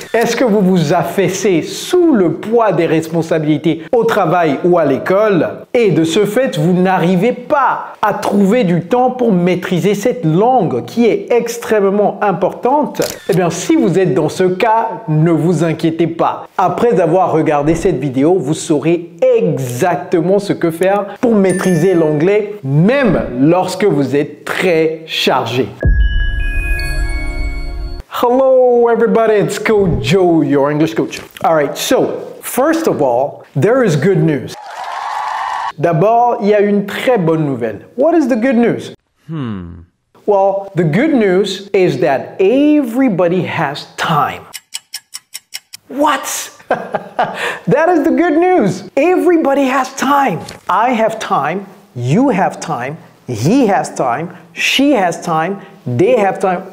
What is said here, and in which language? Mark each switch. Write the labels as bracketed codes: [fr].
[fr] Est-ce que vous vous affaissez sous le poids des responsabilités au travail ou à l'école et de ce fait, vous n'arrivez pas à trouver du temps pour maîtriser cette langue qui est extrêmement importante? Eh bien, si vous êtes dans ce cas, ne vous inquiétez pas. Après avoir regardé cette vidéo, vous saurez exactement ce que faire pour maîtriser l'anglais, même lorsque vous êtes très chargé. [en] Hello everybody, it's Coach Joe, your English coach. All right, so first of all, there is good news. [fr] D'abord, il y a une très bonne nouvelle. [en] What is the good news? Well, the good news is that everybody has time. What? That is the good news. Everybody has time. I have time. You have time. He has time. She has time. They have time.